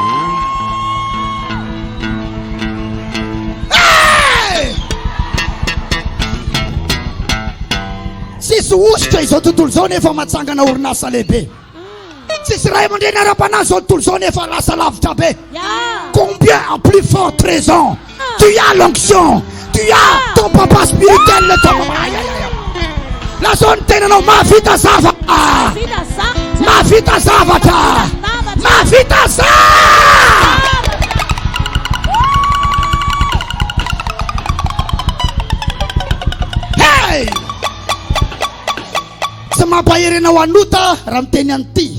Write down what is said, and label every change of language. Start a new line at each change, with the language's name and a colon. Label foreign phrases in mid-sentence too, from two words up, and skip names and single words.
Malagasy: Tsisy ositra izao tontolo izao nefa matsangana orinasa lehibe, tsisy ray aman-dreny ara-panahy izao tontolo izao nefa lasa lavitra be.
French: Combien à plus forte raison tu as l'onction, tu as ton papa spirituel, ton papa. La zone
Malagasy: tenano mavita zavatra, mavita zavatra, mavita zavatra. Hey! Tsy mampaherenao anota raha miteny an'ity.